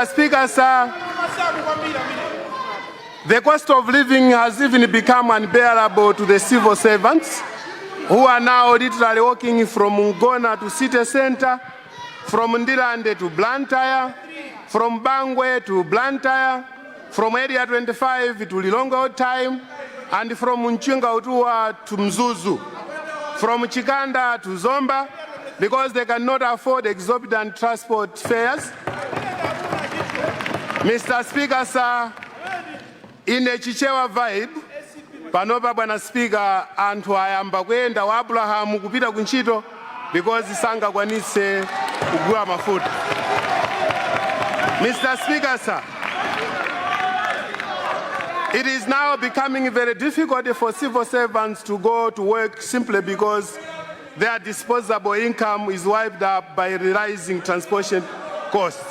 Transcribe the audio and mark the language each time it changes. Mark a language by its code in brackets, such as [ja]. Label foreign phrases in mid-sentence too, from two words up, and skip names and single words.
[en] Speaker, sir, The cost of living has even become unbearable to the civil servants who are now literally walking from Ngona to city center, from Ndilande to Blantyre, from Bangwe to Blantyre, from Area 25 to Lilongwe Time, and from Mchinga Utua to Mzuzu, from Chikanda to Zomba, because they cannot afford exorbitant transport fares. Mr. Speaker, sir, in a Chichewa vibe, [ny] panopa bwana Speaker, anthu ayamba kwenda wa Abraham kupita kunchito because sanga kwanise kugula mafuta. [en] Mr. Speaker, sir, it is now becoming very difficult for civil servants to go to work simply because their disposable income is wiped up by rising transportation costs.